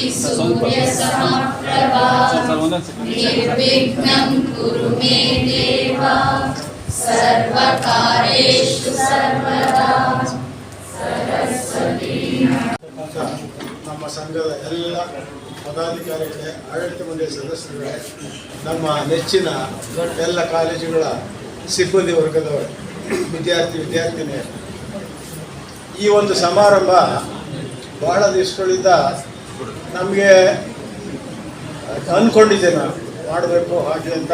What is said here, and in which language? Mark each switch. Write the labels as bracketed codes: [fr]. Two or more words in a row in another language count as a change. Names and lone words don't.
[sa] सूर्य समप्रभा निर्विघ्नं कुरु मे देव सर्वकार्येषु सर्वदा सरस्वती. [kn] ನಮ್ಮ ಸಂಘದ ಎಲ್ಲ ಪದಾಧಿಕಾರಿಗಳೇ, ಆಡಳಿತ ಮಂಡಳಿ ಸದಸ್ಯರುಗಳೇ, ನಮ್ಮ ನೆಚ್ಚಿನ ಎಲ್ಲ ಕಾಲೇಜುಗಳ ಸಿಬ್ಬಂದಿ ವರ್ಗದವರು, ವಿದ್ಯಾರ್ಥಿನಿಯರು, ಈ ಒಂದು ಸಮಾರಂಭ ಬಹಳ ದಿವಸಗಳಿಂದ ನಮಗೆ ಅಂದ್ಕೊಂಡಿದ್ದೆ, ನಾನು ಮಾಡಬೇಕು ಹಾಗೆ ಅಂತ.